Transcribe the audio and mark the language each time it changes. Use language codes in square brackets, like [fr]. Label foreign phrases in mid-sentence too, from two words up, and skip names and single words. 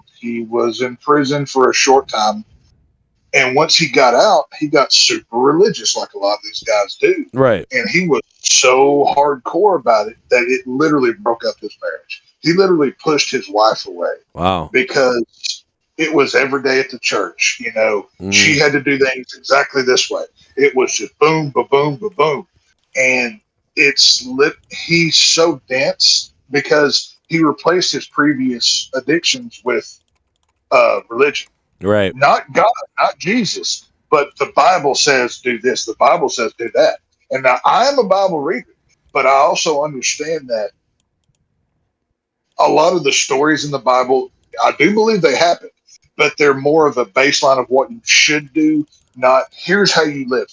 [en] He was in prison for a short time. And once he got out, he got super religious like a lot of these guys do. Right. And he was so hardcore about it that it literally broke up his marriage. He literally pushed his wife away. Wow. Because it was every day at the church. She had to do things exactly this way. It was just boom, ba-boom, ba-boom. And he's so dense because he replaced his previous addictions with religion. Right. Not God, not Jesus, but the Bible says do this. The Bible says do that. And now I am a Bible reader, but I also understand that a lot of the stories in the Bible, I do believe they happen, but they're more of a baseline of what you should do, not here's how you live.